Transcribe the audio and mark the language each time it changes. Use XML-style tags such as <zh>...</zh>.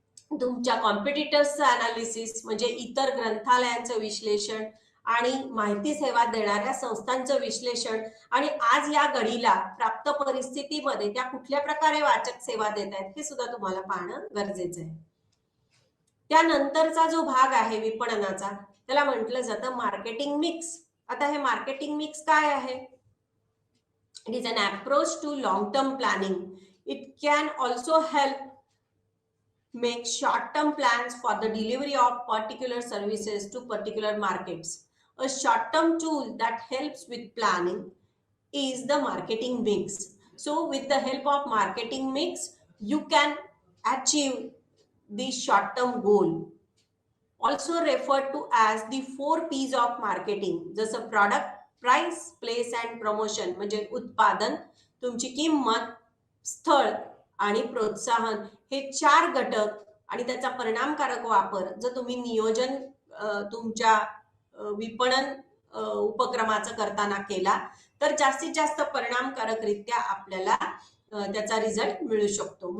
<mr>तुमच्या कॉम्पिटिटर्सचं अनालिसिस म्हणजे इतर ग्रंथालयांचं विश्लेषण आणि माहिती सेवा देणाऱ्या संस्थांचं विश्लेषण आणि आज या घडीला प्राप्त परिस्थितीमध्ये त्या कुठल्या प्रकारे वाचक सेवा देत आहेत हे सुद्धा तुम्हाला पाहणं गरजेचं आहे. त्यानंतरचा जो भाग आहे विपणनाचा, त्याला म्हटलं जातं मार्केटिंग मिक्स. आता हे मार्केटिंग मिक्स काय आहे?</mr> <en>It is an approach to long term planning. It can also help make short-term plans for the delivery of particular services to particular markets. A short-term tool that helps with planning is the marketing mix. So with the help of marketing mix, you can achieve the short-term goal. Also referred to as the 4 P's of marketing. जसं product, price, place and promotion.</en> <mr>म्हणजे उत्पादन, तुमची किंमत, स्थळ आणि प्रोत्साहन हे 4 घटक आणि त्याचा परिणामकारक वापर जर तुम्ही नियोजन तुमच्या विपणन उपक्रमाचं करताना केला तर जास्तीत जास्त परिणामकारकरित्या आपल्याला त्याचा रिझल्ट मिळू शकतो.</mr>